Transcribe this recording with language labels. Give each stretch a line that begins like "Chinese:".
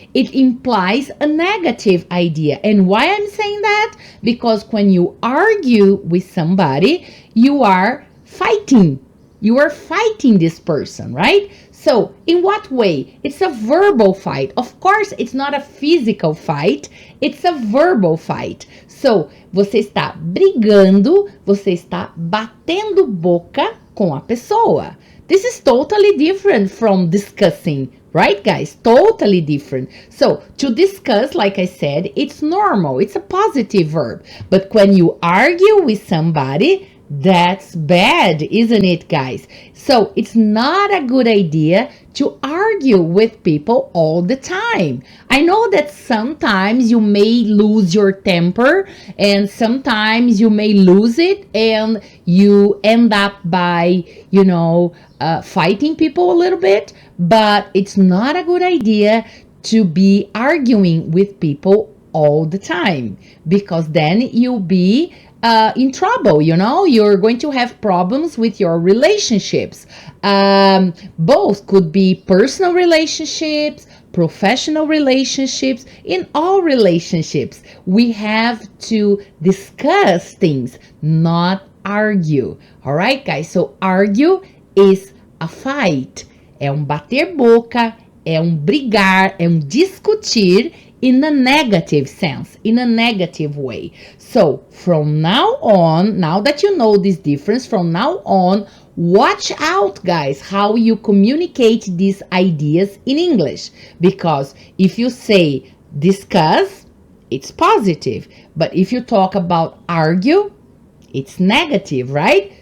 English: It implies a negative idea. And why I'm saying that? Because when you argue with somebody, you are fighting. You are fighting this person, right? So, in what way? It's a verbal fight. Of course, it's not a physical fight. It's a verbal fight.
Portuguese: So, você está brigando, você está batendo boca com a pessoa.
English: This is totally different from discussing, right, guys? Totally different. So, to discuss, like I said, it's normal. It's a positive verb. But when you argue with somebody, that's bad, isn't it, guys? So, it's not a good idea to argue with people all the time. I know that sometimes you may lose your temper and sometimes you may lose it and you end up by, fighting people a little bit, but it's not a good idea to be arguing with people all the time, because then you'll be in trouble, you're going to have problems with your relationships. Both could be personal relationships, professional relationships. In all relationships, we have to discuss things, not argue. All right, guys? So argue is a fight.
Portuguese: É bater boca, é brigar, é discutir
English: in a negative sense, in a negative way. So from now on, now that you know this difference, from now on, watch out, guys, how you communicate these ideas in English. Because if you say discuss, it's positive. But if you talk about argue, it's negative, right?